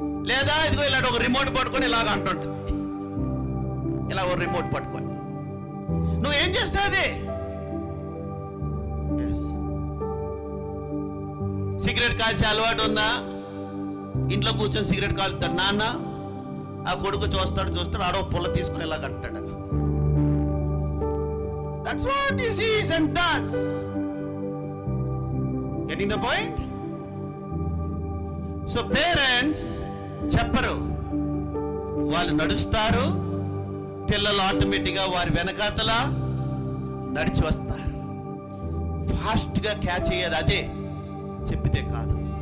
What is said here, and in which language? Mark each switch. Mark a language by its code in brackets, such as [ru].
[te] లేదా ఇదిగో ఇలాంటి ఒక రిమోట్ పట్టుకొని ఇలాగ అంటుంటుంది, ఇలా ఒక రిమోట్ పట్టుకొని. నువ్వేం చేస్తావు? సిగరెట్ కాల్చే అలవాటు ఉందా? ఇంట్లో కూర్చొని సిగరెట్ కాలుతాడు నాన్న, ఆ కొడుకు చూస్తాడు, ఆడో పుల్ల తీసుకుని ఇలా కట్టాడు. [en] That's what he sees and does. Getting the point? So parents [te] చెప్పరు, వాళ్ళు నడుస్తారు, పిల్లలు ఆటోమేటిక్గా వారి వెనకాతల నడిచి వస్తారు. ఫాస్ట్గా క్యాచ్ అయ్యేది అదే, చెప్పితే కాదు.